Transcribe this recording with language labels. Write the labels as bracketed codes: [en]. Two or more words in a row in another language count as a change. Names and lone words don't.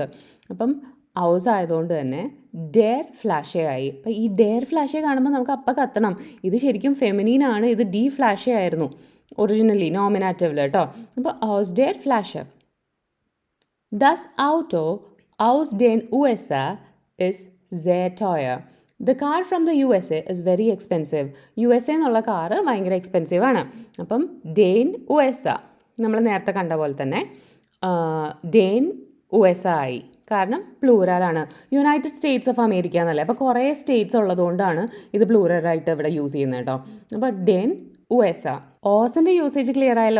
[ml] അപ്പം ഔസ് ആയതുകൊണ്ട് തന്നെ [de] der Flasche [ml] ആയി. അപ്പം ഈ [de] der Flasche [ml] കാണുമ്പോൾ നമുക്ക് അപ്പം കത്തണം, ഇത് ശരിക്കും ഫെമിനീനാണ്, ഇത് [de] die Flasche [ml] ആയിരുന്നു ഒറിജിനലി നോമിനാറ്റീവിൽ കേട്ടോ. [de] അപ്പോൾ aus der Flasche. das Auto aus den USA is sehr teuer. [en] The car from the USA is very expensive. [ml] USA എന്നുള്ള കാറ് ഭയങ്കര എക്സ്പെൻസീവ് ആണ്. അപ്പം ഡെൻ USA നമ്മൾ നേരത്തെ കണ്ട പോലെ തന്നെ ഡെൻ USA ആയി, കാരണം പ്ലൂറലാണ്. യുണൈറ്റഡ് സ്റ്റേറ്റ്സ് ഓഫ് അമേരിക്ക എന്നല്ലേ, അപ്പോൾ കുറേ സ്റ്റേറ്റ്സ് ഉള്ളതുകൊണ്ടാണ് ഇത് പ്ലൂറലായിട്ട് ഇവിടെ യൂസ് ചെയ്യുന്നത് കേട്ടോ. അപ്പോൾ ഡെൻ USA. ഓസിൻ്റെ യൂസേജ് ക്ലിയർ ആയല്ലോ.